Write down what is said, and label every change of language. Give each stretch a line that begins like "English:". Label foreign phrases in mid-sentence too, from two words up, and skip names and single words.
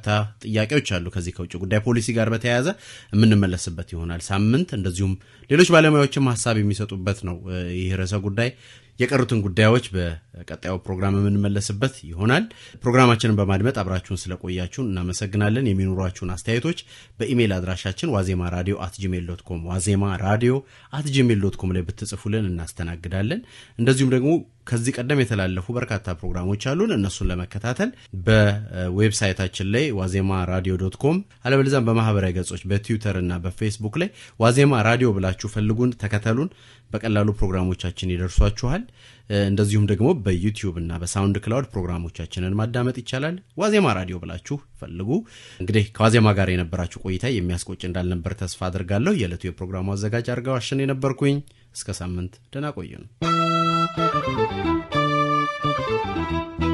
Amharic: ጥያቄዎች አሉ ከዚህ ከውጭ ጉዳይ ፖሊሲ ጋር በተያያዘ የምንመለስበት ይሆናል ሳምንት። እንደዚሁም ሌሎች ባለሙያዎችም ሐሳብ የሚሰጡበት ነው ይህ ርዕሰ ጉዳይ። የቀሩትን ጉዳዮች በቀጣዩ ፕሮግራም የምንመለስበት ይሆናል። ፕሮግራማችንን በማድመጥ አብራችሁን ስለቆያችሁ እናመሰግናለን። የሚኖሯችሁን አስተያየቶች በኢሜል አድራሻችን wazemaradio@gmail.com wazemaradio@gmail.com ላይ ብትጽፉልን እናስተናግዳለን። እንደዚሁም ደግሞ ከዚህ ቀደም የተላለፉ በርካታ ፕሮግራሞች አሉን። እነሱን ለመከታተል በዌብሳይታችን ላይ wazemaradio.com አለበለዚያም በማህበራዊ ገጾች በትዊተር እና በፌስቡክ ላይ ዋዜማ ራዲዮ ብላችሁ ፈልጉን፣ ተከተሉን። በቀላሉ ፕሮግራሞቻችን ይደርሷችኋል። እንደዚሁም ደግሞ በዩቲዩብ እና በሳውንድ ክላውድ ፕሮግራሞቻችንን ማዳመጥ ይቻላል። ዋዜማ ራዲዮ ብላችሁ ፈልጉ። እንግዲህ ከዋዜማ ጋር የነበራችሁ ቆይታ የሚያስቆጭ እንዳልነበር ተስፋ አድርጋለሁ። የዕለቱ የፕሮግራሙ አዘጋጅ አርጋው አሸኔ ነበርኩኝ። እስከ ሳምንት ደህና ቆዩን።